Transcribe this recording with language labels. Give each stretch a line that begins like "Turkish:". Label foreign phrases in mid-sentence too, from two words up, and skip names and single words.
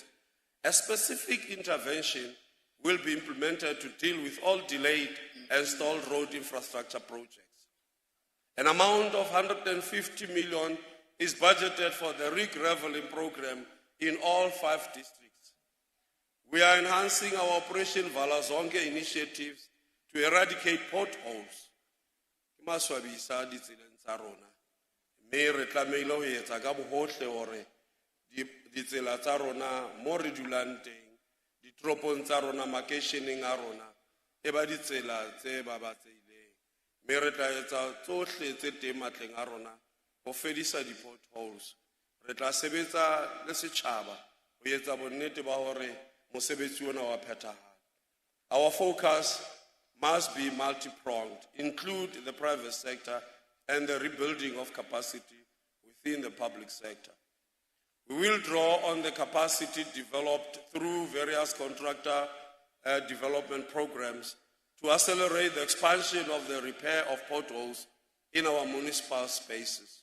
English: A specific intervention will be implemented to deal with all delayed and stalled road infrastructure projects. An amount of 150 million is budgeted for the re-graveling program in all 5 districts. We are enhancing our Operation Valazonke initiatives to eradicate potholes.
Southern Sotho: Maswabisa ditseleng tsa rona mme re tlameile ho etsa ka bohohle hore ditsela tsa rona mo re dulang teng ditoropong tsa rona makeisheneng a rona e ba ditsela tse babatseileng mme re tla etsa tsohle tse teng matleng a rona ho fedisa di-potholes. Re tla sebetsa le setjhaba ho etsa bonnete ba hore mosebetsi ona wa phethahala.
English: Our focus must be multi-pronged, include the private sector and the rebuilding of capacity within the public sector. We will draw on the capacity developed through various contractor development programs to accelerate the expansion of the repair of potholes in our municipal spaces.